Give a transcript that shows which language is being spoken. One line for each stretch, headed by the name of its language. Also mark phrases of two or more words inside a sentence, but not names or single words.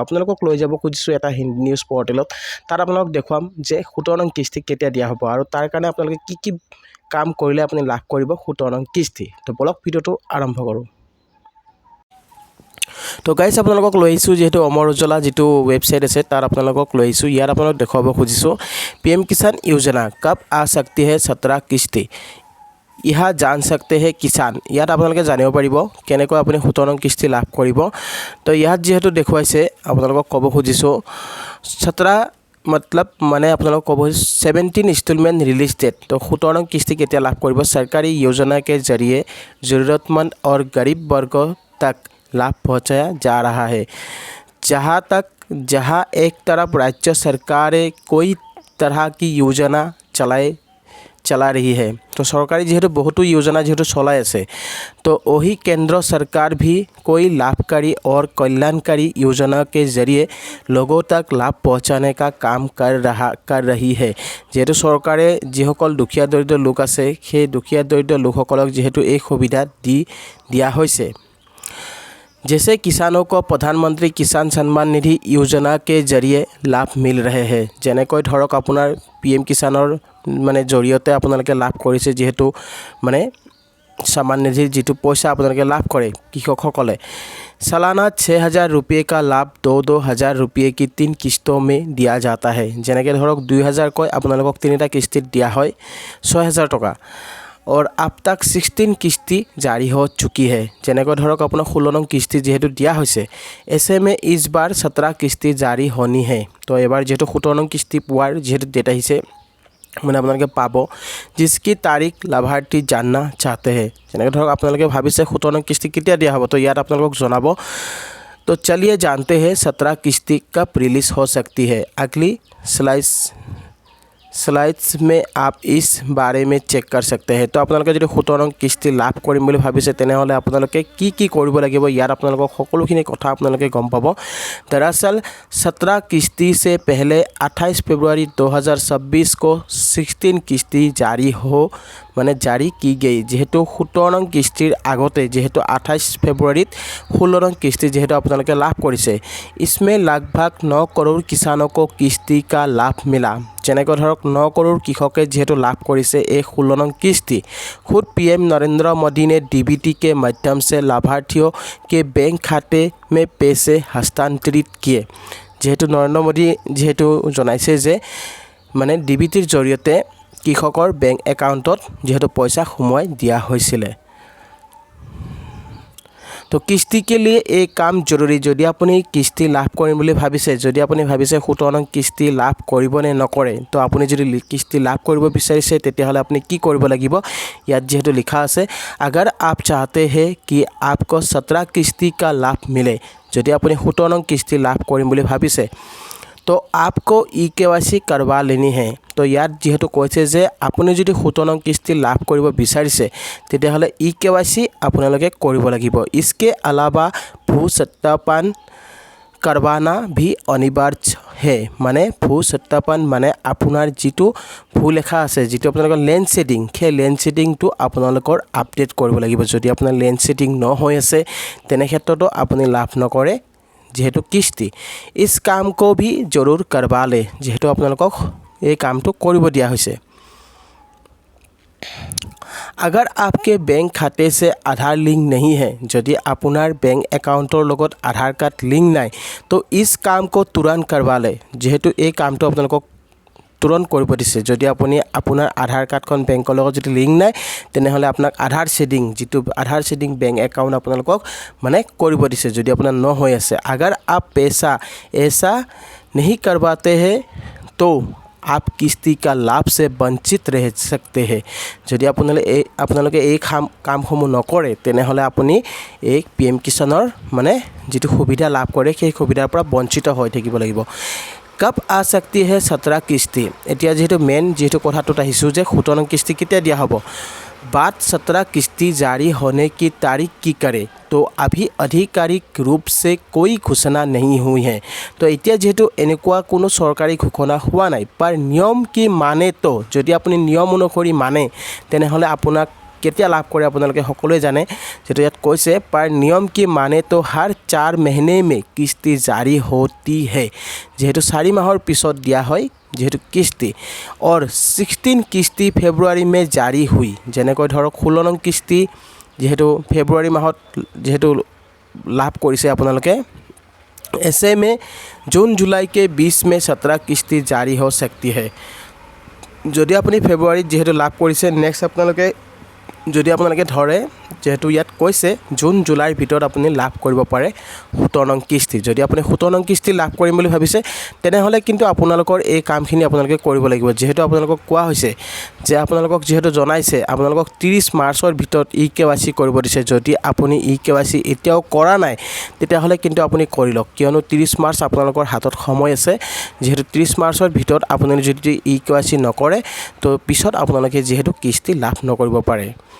Assamese: আপোনালোকক লৈ যাব খুজিছোঁ এটা হিন্দী নিউজ পৰ্টেলত। তাত আপোনালোকক দেখুৱাম যে 17 নং কিস্তি কেতিয়া দিয়া হ'ব, আৰু তাৰ কাৰণে আপোনালোকে কি কাম কৰিলে আপুনি লাভ কৰিব 17 নং কিস্তি। তো বলক ভিডিঅ'টো আৰম্ভ কৰোঁ। তো গাইজ আপোনালোকক লৈ আহিছোঁ যিহেতু অমৰ উজ্জ্বলা যিটো ৱেবছাইট আছে তাত আপোনালোকক লৈ আহিছোঁ। ইয়াত আপোনালোক দেখুৱাব খুজিছোঁ
Hindi: PM কিষাণ योजना कब आ सकती है 17 किस्ती, यहाँ जान सकते हैं কিষাণ।
Assamese: ইয়াত আপোনালোকে জানিব পাৰিব কেনেকৈ আপুনি 17 নং কিস্তি লাভ কৰিব। তো ইয়াত যিহেতু দেখুৱাইছে আপোনালোকক ক'ব খুজিছোঁ 17 मतलब মানে আপোনালোকক ক'ব 17 ইনষ্টলমেণ্ট ৰিলিজ ডেট। তো 17 নং কিস্তি কেতিয়া লাভ কৰিব।
Hindi: চৰকাৰী योजना के जरिए ज़रूरतमंद और गरीब वर्गों तक लाभ पहुंचाया जा रहा है। जहां एक तरफ राज्य सरकारें कोई तरह की योजना चला रही है, तो सरकारी जेहेतु बहुत योजना जेहेतु चलाई আছে, तो वही केंद्र सरकार भी कोई लाभकारी और कल्याणकारी योजना के जरिए लोगों तक लाभ पहुंचाने का काम कर रही है।
Assamese: যেহেতু চৰকাৰে जिসকল দুখীয়া দৰিদ্ৰ লোক আছে সেই দুখীয়া দৰিদ্ৰ লোকসকলক যেহেতু এই সুবিধা দিয়া হৈছে।
Hindi: जैसे किसानों को प्रधानमंत्री किसान सम्मान निधि योजना के जरिए लाभ मिल रहे हैं।
Assamese: যেনেকৈ ধৰক আপোনাৰ PM কিষাণৰ মানে জৰিয়তে আপোনালোকে লাভ কৰিছে, যেহেতু মানে सम्मान निधि যিটো পইচা আপোনালোকে লাভ কৰে কৃষকসকলে।
Hindi: सालाना 6,000 रुपये का लाभ 2,000 रुपये की 3 किस्तों में दिया जाता है।
Assamese: যেনেকৈ ধৰক 2,000 কৈ আপোনালোকক 3টা কিস্তিত দিয়া হয় 6,000 টকা।
Hindi: और अब तक 16 किस्ती जारी हो चुकी है।
Assamese: যেনেকৈ ধৰক আপোনাৰ 16 নং কিস্তি যেহেতু দিয়া হৈছে,
Hindi: ऐसे में इस बार 17 किस्ती जारी होनी है।
Assamese: तो এবাৰ যেহেতু 17 নং কিস্তি পোৱাৰ যেহেতু ডেট আহিছে, মানে আপোনালোকে পাব,
Hindi: जिसकी तारीख लाभार्थी जानना चाहते हैं।
Assamese: যেনেকৈ ধৰক আপোনালোকে ভাবিছে 17 নং কিস্তি কেতিয়া দিয়া হ'ব, তো ইয়াত আপোনালোকক জনাব।
Hindi: तो चलिए जानते हैं 17 किस्ती कब रिलीज हो सकती है। अगली স্লাইডছ में आप इस बारे में चेक कर सकते हैं।
Assamese: तो আপোনালোকে যদি 17 নং কিস্তি লাভ কৰিম বুলি ভাবিছে তেনেহ'লে আপোনালোকে কি কৰিব লাগিব, ইয়াত আপোনালোকক সকলোখিনি কথা আপোনালোকে গম পাব।
Hindi: दरअसल 17 किस्ती से पहले 28 फरवरी 2026 को 16 किस्ती जारी की गई।
Assamese: যেহেতু 17 নং কিস্তিৰ আগতে যেহেতু 28 ফেব্ৰুৱাৰীত 16 নং কিস্তি যেহেতু আপোনালোকে লাভ কৰিছে,
Hindi: इसमें लगभग 9 करोड़ किसानों को किस्ती का लाभ मिला।
Assamese: যেনেকৈ ধৰক 9 करोड़ কৃষকে যেহেতু লাভ কৰিছে এই 16 নং কিস্তি।
Hindi: खुद PM नरेंद्र मोदी ने DBT के माध्यम से लाभार्थियों के बैंक खाते में पैसे हस्तांतरित किए।
Assamese: যেহেতু নৰেন্দ্ৰ মোদী যেহেতু জনাইছে যে মানে DBTৰ জৰিয়তে কৃষকৰ বেংক একাউণ্টত যেহেতু পইচা সোমোৱাই দিয়া হৈছিলে।
Hindi: তো কিস্তি के लिए एक काम জৰুৰী।
Assamese: যদি আপুনি কিস্তি লাভ কৰিম বুলি ভাবিছে, যদি আপুনি ভাবিছে 17 নং কিস্তি লাভ কৰিব নে নকৰে, তো আপুনি যদি কিস্তি লাভ কৰিব বিচাৰিছে তেতিয়াহ'লে আপুনি কি কৰিব লাগিব, ইয়াত যেহেতু লিখা আছে
Hindi: अगर आप चाहते हैं कि आपको 17 किस्ती का लाभ मिले।
Assamese: যদি আপুনি 17 নং কিস্তি লাভ কৰিম বুলি ভাবিছে তো
Hindi: आपको EKYC करवा लेनी है।
Assamese: তো ইয়াত যেহেতু কৈছে যে আপুনি যদি 17 নং কিস্তি লাভ কৰিব বিচাৰিছে তেতিয়াহ'লে EKYC আপোনালোকে কৰিব লাগিব।
Hindi: इसके अलावा भू सत्यापन करवाना भी अनिवार्य है।
Assamese: মানে
Hindi: ভू सत्यापन
Assamese: মানে আপোনাৰ যিটো ভুল লেখা আছে, যিটো আপোনালোকৰ লেণ্ড শেডিং, সেই লেণ্ড শেডিংটো আপোনালোকৰ আপডেট কৰিব লাগিব। যদি আপোনাৰ লেণ্ড শেডিং নহয় আছে তেনে ক্ষেত্ৰতো আপুনি লাভ নকৰে যেহেতু কিস্তি।
Hindi: इस काम को भी जरूर करवा ले।
Assamese: যেহেতু আপোনালোকক এই কামটো কৰিব দিয়া হৈছে।
Hindi: अगर आपके बैंक खाते से आधार लिंक नहीं है,
Assamese: যদি আপোনাৰ বেংক একাউণ্টৰ লগত আধাৰ কাৰ্ড লিংক নাই, তো
Hindi: इस काम को तुरंत करवा ले।
Assamese: যেহেতু এই কামটো আপোনালোকক তুৰন্ত কৰিব দিছে। যদি আপুনি আপোনাৰ আধাৰ কাৰ্ডখন বেংকৰ লগত যদি লিংক নাই তেনেহ'লে আপোনাক আধাৰ শেডিং, যিটো আধাৰ শেডিং বেংক একাউণ্ট আপোনালোকক মানে কৰিব দিছে যদি আপোনাৰ ন হৈ আছে।
Hindi: अगर आप पैसा ऐसा नहीं करवाते हैं तो आप किस्ती का लाभ से वंचित रह सकते हैं
Assamese: যদি আপোনালোকে এই কামসমূহ নকৰে তেনেহ'লে আপুনি এই PM কিষাণৰ মানে যিটো সুবিধা লাভ কৰে সেই সুবিধাৰ পৰা বঞ্চিত হৈ থাকিব লাগিব
Hindi: कब आ सकती है 17 किस्ती
Assamese: এতিয়া যেহেতু মেন যেহেতু কথাটোত আহিছোঁ যে 17 নং किस्ती কেতিয়া দিয়া হ'ব
Hindi: बात 17 किस्ती जारी होने की तारीख की करे तो अभी आधिकारिक रूप से कोई घोषणा नहीं हुई है तो
Assamese: এতিয়া যেহেতু এনেকুৱা কোনো চৰকাৰী ঘোষণা হোৱা নাই पर নিয়ম কি মানে তো যদি আপুনি নিয়ম অনুসৰি মানে তেনেহ'লে আপোনাক কেতিয়া লাভ কৰে আপোনালোকে সকলোৱে জানে যেটো ইয়াত কৈছে
Hindi: पर नियम की माने तो हर 4 महीने में किस्ती जारी होती है
Assamese: যেহেতু 4 মাহৰ পিছত দিয়া হয় যেহেতু किस्ती
Hindi: और 16 किस्ती फेब्रुआरी में जारी हुई
Assamese: যেনেকৈ ধৰক 16 নং किस्ती যেহেতু फेब्रुआरी মাহত যেহেতু লাভ কৰিছে আপোনালোকে
Hindi: ऐसे में जून जुलाई के 20 में 17 किस्ती जारी हो सकती है
Assamese: যদি আপুনি ফেব্ৰুৱাৰীত যেহেতু লাভ কৰিছে নেক্সট আপোনালোকে যদি আপোনালোকে ধৰে যেহেতু ইয়াত কৈছে জুন জুলাইৰ ভিতৰত আপুনি লাভ কৰিব পাৰে 17 নং কিস্তি যদি আপুনি 17 নং কিস্তি লাভ কৰিম বুলি ভাবিছে তেনেহ'লে কিন্তু আপোনালোকৰ এই কামখিনি আপোনালোকে কৰিব লাগিব যেহেতু আপোনালোকক কোৱা হৈছে যে আপোনালোকক যেহেতু জনাইছে আপোনালোকক 30 মাৰ্চৰ ভিতৰত EKYC কৰিব দিছে যদি আপুনি EKYC এতিয়াও কৰা নাই তেতিয়াহ'লে কিন্তু আপুনি কৰি লওক কিয়নো 30 মাৰ্চ আপোনালোকৰ হাতত সময় আছে যেহেতু 30 মাৰ্চৰ ভিতৰত আপুনি যদি EKYC নকৰে তো পিছত আপোনালোকে যেহেতু কিস্তি লাভ নকৰিব পাৰে